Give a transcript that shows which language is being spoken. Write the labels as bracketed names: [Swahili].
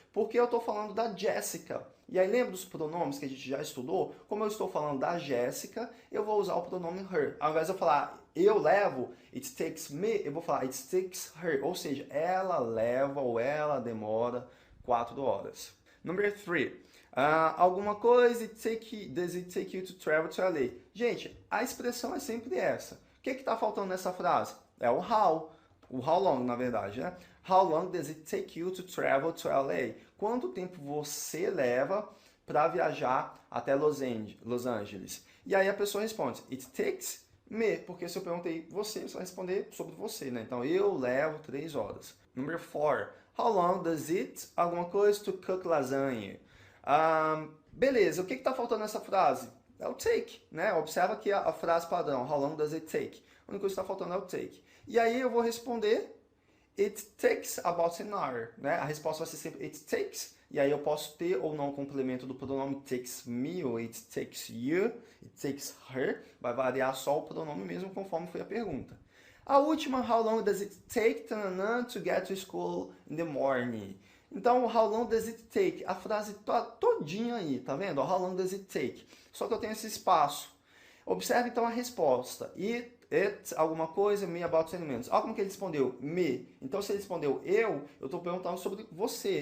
[Portuguese] Porque eu estou falando da Jessica. E aí, lembra dos pronomes que a gente já estudou? Como eu estou falando da Jéssica, eu vou usar o pronome her. Ao invés de eu falar eu levo, it takes me, eu vou falar [English] it takes her. [Portuguese] Ou seja, ela leva ou ela demora 4 horas. Number 3. Alguma coisa, [English] does it take you to travel to LA? [Portuguese] Gente, a expressão é sempre essa. O que está faltando nessa frase? É o how. O how long, na verdade, né? [English] How long does it take you to travel to LA? [Portuguese] Quanto tempo você leva para viajar até Los Angeles? E aí a pessoa responde, it takes me, porque se eu perguntei você vai responder sobre você, né? Então, eu levo 3 horas. Number 4, [English] how long does it, [Portuguese] alguma coisa, to cook lasanha? Beleza, o que está faltando nessa frase? é o take, né? Observa aqui a frase padrão, how long does it take? A única coisa que está faltando é o take. E aí eu vou responder, [English] it takes about an hour, [Portuguese] né? A resposta vai ser sempre it takes, e aí eu posso ter ou não o complemento do pronome takes me, ou it takes you, it takes her, vai variar só o pronome mesmo conforme foi a pergunta. A última, [English] how long does it take to get to school in the morning? Então, how long does it take? [Portuguese] A frase todinha aí, tá vendo? [English] How long does it take? [Portuguese] Só que eu tenho esse espaço. Observe então a resposta. It, alguma coisa, me, [English] about 10 minutes. [Portuguese] Olha como que ele respondeu, me. Então, se ele respondeu eu estou perguntando sobre você.